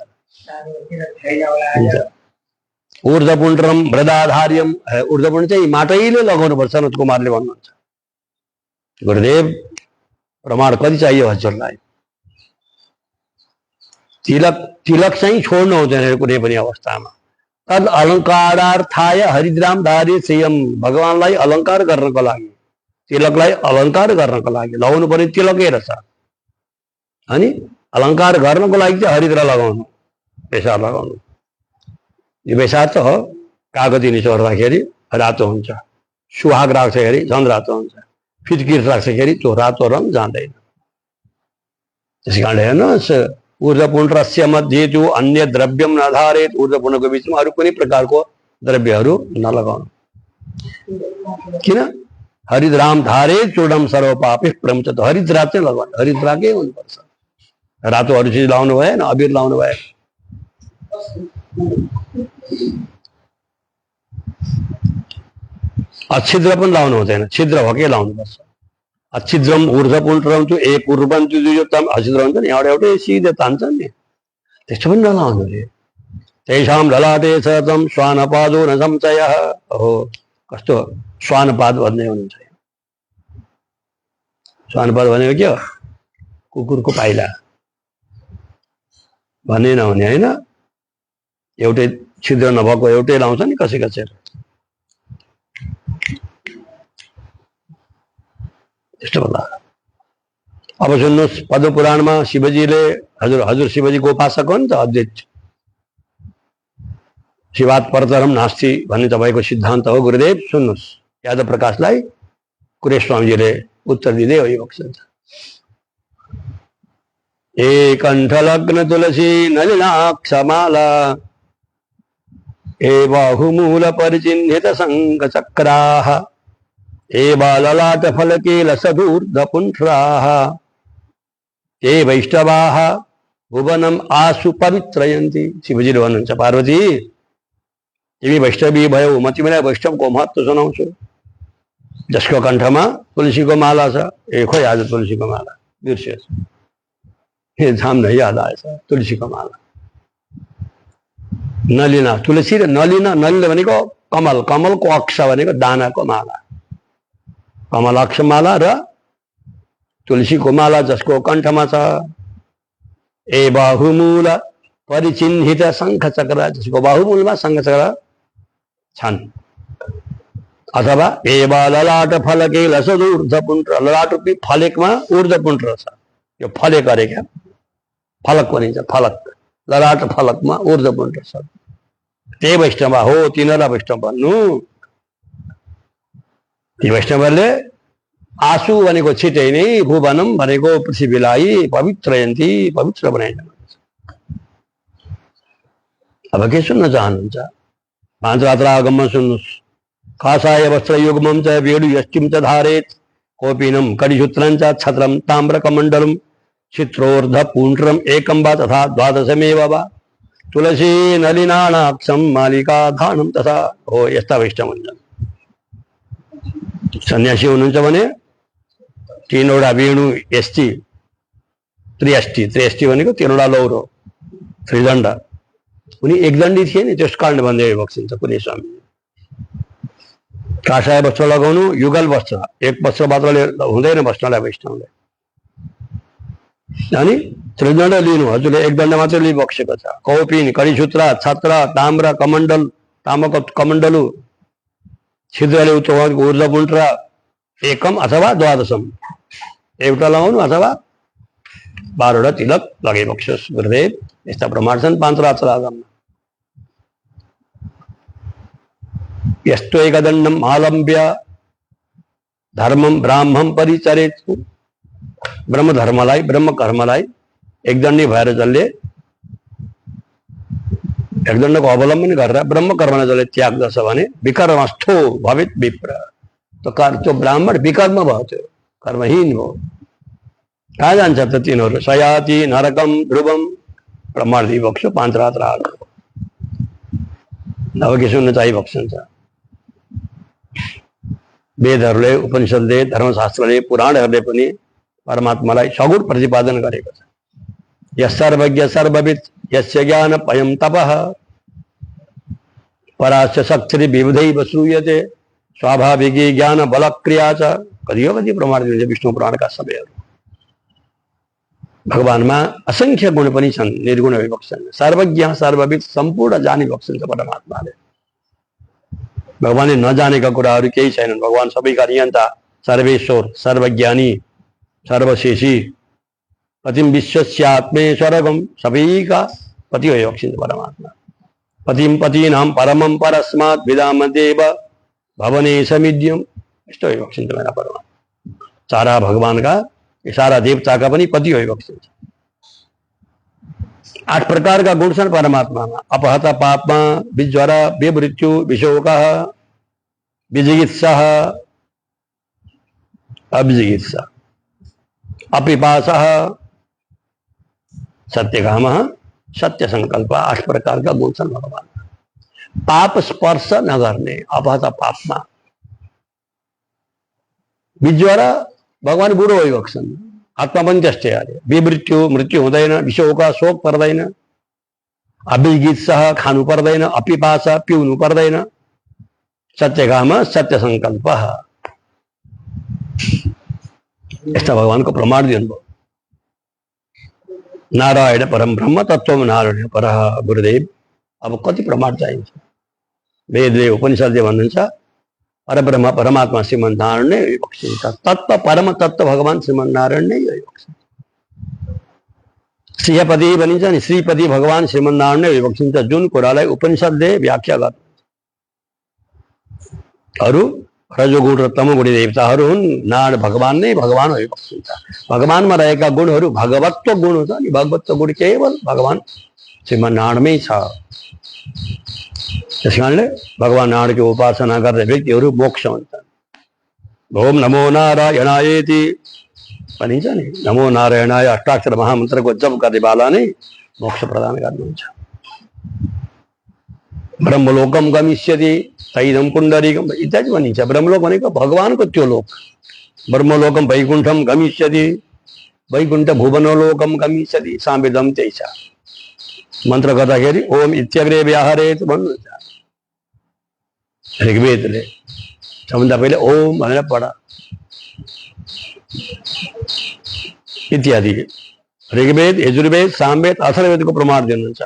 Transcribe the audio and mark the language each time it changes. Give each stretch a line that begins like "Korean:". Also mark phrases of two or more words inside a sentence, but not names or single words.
Sanskrit: ऊर्धपुण्ड्रम वृदाधार्यम
Nepali: ऊर्धपुण्ड चाहिँ माटैले लगाउनुपर्छ सनत कुमारले भन्नुहुन्छ गुरुदेव प्रमाण कति चाहियो हजुरलाई तिलक चाहिँ छोड्नु हुँदैन कुनै पनि अवस्थामा
Sanskrit: तद अलङ्कारार्थाय हरिद्राम धार्य
Nepali: संयम भगवानलाई अलङ्कार गर्नको लागि तिलकलाई अलङ्कार गर्नको लागि लगाउनु पर्ने तिलकै रहेछ अनि अलङ्कार गर्नको लागि चाहिँ हरिद्रा लगाउनु बेसार लगाउनु यो बेसार त हो कागती निचोर्दाखेरि रातो हुन्छ सुहाग राख्दाखेरि झन् रातो हुन्छ फिटकिर राख्दाखेरि त्यो रातो रङ जाँदैन त्यस कारण हेर्नुहोस्
Sanskrit: ऊर्धपुण्ड्रस्य मध्ये जो अन्य द्रव्यम नधारेत
Nepali: ऊर्धपुण्डको बिचमा अरू कुनै प्रकारको द्रव्यहरू नलगाउनु किन
Sanskrit: हरिद्राम धारे चूडम सर्वपापी प्रमुच
Nepali: हरिद्रा चाहिँ लगाउनु हरिद्राकै हुनुपर्छ रातो अरू चिज लाउनु भएन अबिर लाउनु भएन अच्छिद्र पनि लाउनु हुँदैन छिद्र भएकै लाउनुपर्छ
Sanskrit: अच्छिद्रम ऊर्धपुण्ड्रम
Nepali: त्यो एक उर्वन् त्यो अछिद्र हुन्छ नि एउटै सिधै तान्छ नि त्यस्तो पनि नलाउनु रे
Sanskrit: तेषां ललाटे छ तम श्वानपादो न संशयः
Nepali: हो कस्तो श्वानपाद भन्दै हुनुहुन्छ श्वानपाद भनेको के हो कुकुरको पाइला भन्ने नहुने होइन एउटै छिद्र नभएको एउटै लाउँछ नि कसै कसै त्यस्तो होला अब सुन्नुहोस् पद्म पुराणमा शिवजीले हजुर शिवजीको उपासक हो नि त
Sanskrit: अद्वैत शिवात् परतरम नास्ति
Nepali: भन्ने तपाईँको सिद्धान्त हो गुरुदेव सुन्नुहोस् यादव प्रकाशलाई कुरे स्वामीजीले उत्तर दिँदै हो यो वक्तव्य
Sanskrit: ए कण्ठलग्न तुलसी नलिनाक्षमाला ए बाहुमूल परिचिह्नित शङ्ख चक्राः ए बाललाट फलके लसधूर्धपुण्ड्राः ए वैष्णवाः भुवनम आसु पवित्रयन्ति
Nepali: शिवजीले भन्नुहुन्छ पार्वती तिमी वैष्णवी भयौ म तिमीलाई वैष्णवको महत्त्व सुनाउँछु जसको कण्ठमा तुलसीको माला छ ए खोइ आज तुलसीको माला बिर्सियोस् हे धाम नै याद आएछ तुलसीको माला नलिना तुलसी र नलिना नलिना भनेको कमल कमलको अक्ष भनेको दानाको माला कमलाक्ष माला र तुलसीको माला जसको कण्ठमा छ
Sanskrit: ए बाहुमूल परिचिह्नित शङ्ख चक्र
Nepali: जसको बाहुमूलमा शङ्ख चक्र छन् अथवा
Sanskrit: ए ललाट फलके लसदूर्धपुण्ड्र
Nepali: ललाट रूपी फलेकमा ऊर्धपुण्ड्र छ यो फलेक अरे क्या फलक भनिन्छ फलक ललाट फलकमा ऊर्धपुण्ड्र छ त्यही वैष्णव हो तिनीहरूलाई वैष्णव भन्नु ती वैष्णवहरूले आसु भनेको छिटै नै भुवनम भनेको पृथ्वीलाई पवित्रयन्ति पवित्र बनाइदिनु अब के सुन्न चाहनुहुन्छ? पाँच रात्र आगममा सुन्नुहोस्।
Sanskrit: कासाय वस्त्र युग्मं च वेणु यष्टिं च धारेत् कौपीनं कडिसूत्रं च छत्रं ताम्रकमण्डलं चित्रोर्ध पुण्ड्रम एकं वा तथा द्वादशमेव वा तुलसी नलिनानाक्षं मालिका धानं तथा।
Nepali: हो यस्ता वैष्णव हुन्छन्। सन्यासी हुनुहुन्छ भने तीनवटा वेणु यष्टि त्रियष्टि, त्रियष्टि भनेको तीनवटा लौरो त्रिदण्ड। उनी एकदण्डी थिए नि, त्यस कारणले भन्दै बक्सिन्छ कुनै स्वामी। काषाय वस्त्र लगाउनु, युगल वस्त्र, एक वस्त्र मात्रले हुँदैन वस्त्रलाई वैष्णवले। अनि त्रिदण्ड लिनु, हजुरले एक दण्ड मात्रै लिइबक्सेको छ।
Sanskrit: कौपिन कडिसूत्र छत्र ताम्र कमण्डल,
Nepali: ताम्रको कमण्डलु छिद्रले उच्च ऊर्जा
Sanskrit: पुण्ड्र एकम
Nepali: अथवा द्वादशम, एउटा लगाउनु अथवा 12वटा तिलक लगाइबक्सोस्। गुरुदेव यस्ता प्रमाण छन् पाँच रात्र आगममा।
Sanskrit: यस्तो एकदण्डम आलम्ब्य धर्मम ब्राह्मण परिचरेत्।
Nepali: ब्रह्म धर्मलाई, ब्रह्म कर्मलाई एकदण्डी भएर जसले एकदण्डको अवलम्बन गरेर ब्रह्म कर्मलाई जसले त्याग्दछ भने
Sanskrit: विकर्मस्थो भवित विप्र।
Nepali: त्यो ब्राह्मण विकर्म भयो, त्यो कर्महीन भयो। कहाँ जान्छ त तिनीहरू?
Sanskrit: सयाति नरकम ध्रुवम।
Nepali: प्रमाण दिइबक्सो पाँच रात्र आगम। अब के सुन्न चाहिबक्सन्छ? वेदहरूले, उपनिषदले, धर्मशास्त्रले, पुराणहरूले पनि परमात्मालाई सगुण प्रतिपादन गरेको छ।
Sanskrit: यस सर्वज्ञ सर्वविद यस्य ज्ञान पयम तपः परास्य शक्ति विविधैव श्रूयते स्वाभाविकी ज्ञान बलक्रिया च।
Nepali: कतियो कति प्रमाण दिन्छ विष्णु पुराणका सबैहरू। भगवानमा असंख्य गुण पनि छन्, निर्गुण विभक्सन। सर्वज्ञ सर्वविद, सम्पूर्ण जानी बक्सन छ परमात्माले। भगवानले नजानेका कुराहरू केही छैनन्। भगवान सबैका नियन्ता, सर्वेश्वर, सर्वज्ञानी, सर्वशेषी,
Sanskrit: पतिम विश्वस्यात्मेश्वरगम,
Nepali: सबैका पति हो बक्सिन्छ परमात्मा।
Sanskrit: पतिम पतीनां परमं परस्मात् विदाम देव भवने समिद्यम,
Nepali: यस्तो हो बक्सिन्छ मेरा परमात्मा। सारा भगवानका, सारा देवताका पनि पति हो बक्सिन्छ। 8 प्रकारका गुण छन् परमात्मामा।
Sanskrit: अपहत पापमा, विज्वर, विमृत्यु, विशोकः, विजिगित्सः, अविजिगित्सा, अपिपासः, सत्यकामः, सत्य संकल्प।
Nepali: 8 प्रकारका गुण छन् भगवान। पाप स्पर्श नगर्ने, अपहत पापमा। विज्वर, भगवान बुढो भइबक्छन्, आत्मा पनि त्यस्तै अरे। विमृत्यु, मृत्यु हुँदैन। विशोक, शोक पर्दैन। अभिजिगित्सः, खानु पर्दैन। अपिपास, पिउनु पर्दैन। सत्यकाम, सत्य संकल्प। यस्ता भगवानको प्रमाण दिनुभयो।
Sanskrit: नारायण परम ब्रह्म तत्व नारायण पर।
Nepali: गुरुदेव अब कति प्रमाण चाहिन्छ? वेदले, उपनिषदले भन्नुहुन्छ परब्रह्म परमात्मा श्रीमन्नारायण नै बक्सिन्छ। तत्व परम तत्व भगवान श्रीमन्नारायण नै बक्सिन्छ। श्रीपति भनिन्छ नि, श्रीपति भगवान श्रीमन्नारायण नै बक्सिन्छ। जुन कुरालाई उपनिषदले व्याख्या गर्छ। अरू रजोगुण र तमोगुणी देवताहरू हुन्, नारायण भगवान नै भगवान हो बक्सिन्छ। भगवानमा रहेका गुणहरू भगवत्व गुण हुन्छ नि। भगवत्व गुण केवल भगवान श्रीमन्नारायणमै छ। त्यस कारणले भगवान नारायणको उपासना गर्ने व्यक्तिहरू मोक्ष हुन्छन्।
Sanskrit: ओम नमो नारायणायेति
Nepali: भनिन्छ नि, नमो नारायणाय अष्टाक्षर महामन्त्रको जप गर्नेवाला नै मोक्ष प्रदान गर्नुहुन्छ।
Sanskrit: ब्रह्मलोकम गमिष्यति तैदम पुण्डरीकम इत्यादि भनिन्छ।
Nepali: ब्रह्मलोक भनेको भगवानको त्यो लोक।
Sanskrit: ब्रह्मलोकम वैकुण्ठम गमिष्यति, वैकुण्ठ भुवनलोकम गमिष्यति,
Nepali: साम्वेदम त्यही छ। मन्त्र गर्दाखेरि
Sanskrit: ओम इत्यग्रे व्याहरेत
Nepali: भन्नुहुन्छ ऋग्वेदले। सबभन्दा पहिले ओम भनेर पढ इत्यादि। ऋग्वेद, यजुर्वेद, सामवेद, अथर्ववेदको प्रमाण दिनुहुन्छ।